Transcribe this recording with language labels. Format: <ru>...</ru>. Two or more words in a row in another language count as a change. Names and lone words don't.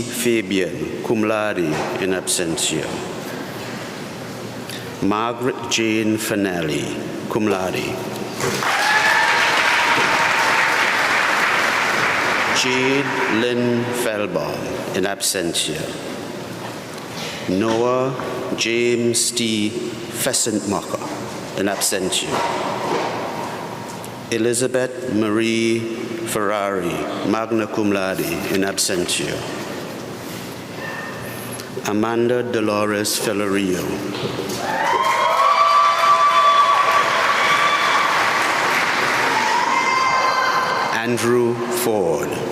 <en>Fabian,</en> <la>cum laude, in absentia.</la> <en>Margaret Jane Fanelli,</en> <la>cum laude.</la> <en>Jade Lynn Felbaum,</en> <la>in absentia.</la> <en>Noah James T. Pheasantmacher,</en> <la>in absentia.</la> <en>Elizabeth Marie Ferrari,</en> <la>magna cum laude, in absentia.</la> <en>Amanda Dolores Fellerio. Andrew Ford.</en>